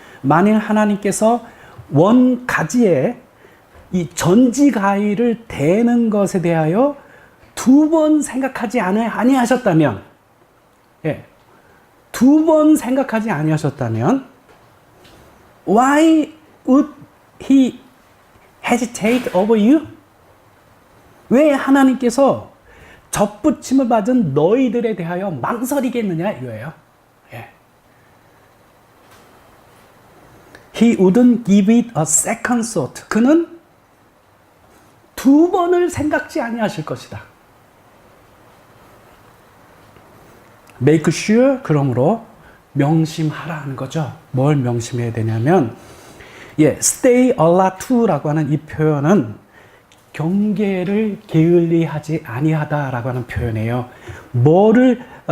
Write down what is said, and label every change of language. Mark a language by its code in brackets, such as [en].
[ko] 만일 하나님께서 원가지에 이 전지가위를 대는 것에 대하여 두 번 생각하지 아니하셨다면, 예, 두 번 생각하지 아니하셨다면, [en] why would he hesitate over you? [ko] 왜 하나님께서 접붙임을 받은 너희들에 대하여 망설이겠느냐 이거예요. 예. [en] He wouldn't give it a second thought. [ko] 그는 두 번을 생각지 아니하실 것이다. Make sure, 그러므로 명심하라는 거죠. 뭘 명심해야 되냐면, 예, stay alert라고 하는 이 표현은 경계를 게을리하지 아니하다라고 하는 표현이에요. 뭐를